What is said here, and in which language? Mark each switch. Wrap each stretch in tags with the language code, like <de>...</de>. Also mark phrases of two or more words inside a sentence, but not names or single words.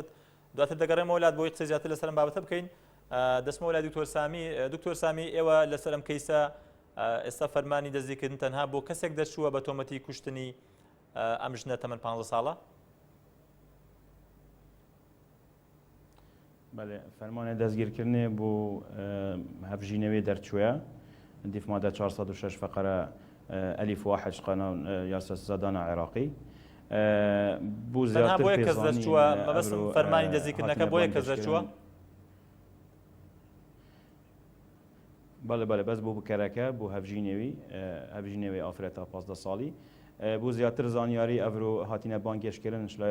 <ckb>دواتر دەگەڕێمەوە وڵات بۆی قسە زیاتر لەسەر بابەتە بکەین. دەستمەوە لای دکتۆر سامی ئێوە لەسەر ئەم کەیسە ئێستا فەرمانی دەستگیرکردن تەنها بۆ کەسێک دەرچووە بە تۆمەتی کوشتنی ئەم ژنە تەمەن 15 ساڵە؟ بله فرمان دەستگیرکردنێ بۆ هەفژینەوەی دەرچووە دیف مادە 406</ckb> <ar>فقرة ألف واحد</ar> <ckb>قانون یاسا سزادانە عێراقی بۆ زیاتر بۆیە کەس دەرچووە مەبەستم فەرمانی دەستگیرکردنەکە بۆیە کەس دەرچووە؟ بەڵێ بەس بۆ بکەرەکە بۆ هەفژینەوەی ئافرەتە 15 ساڵی بۆ زیاتر زانیاری ئەڤرۆ هاتینە بانگێشکردن شلای</ckb>